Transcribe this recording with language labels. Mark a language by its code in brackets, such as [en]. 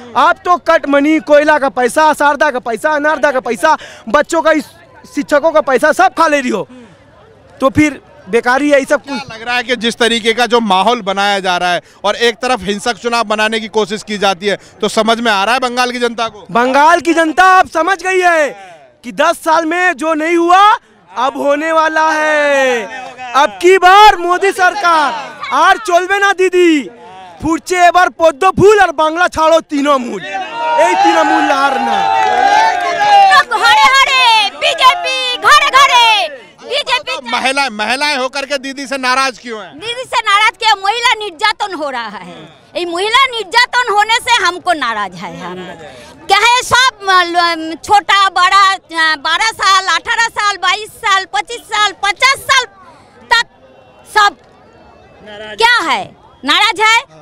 [hi] आप तो cut money, कोयला का पैसा, शारदा का पैसा, अनारदा का पैसा, बच्चों का, शिक्षकों का पैसा सब खा ले रही हो, तो फिर बेकारी है ये सब कुछ। लग रहा है कि जिस तरीके का जो माहौल बनाया जा रहा है और एक तरफ हिंसक चुनाव बनाने की कोशिश की जाती है, तो समझ में आ रहा है बंगाल की जनता को। बंगाल की जनता अब समझ गई है कि 10 साल में जो नहीं हुआ अब होने वाला है। अब की बार मोदी सरकार [bn] আর চলবে না দিদি, ফুটছে এবার পদ্ম ফুল আর বাংলা ছাড়ো তৃণমূল, এই তৃণমূল আর না। ঘরে ঘরে বিজেপি, ঘরে ঘরে बीजेपी। [hi] महिलाएं होकर के दीदी से नाराज क्यों हैं? दीदी से नाराज क्या, महिला निर्यातन हो रहा है। ये महिला निर्यातन होने से हमको नाराज है। हम क्या है, सब छोटा बड़ा 12 साल 18 साल 22 साल 25 साल 50 साल तक सब क्या है, नाराज है।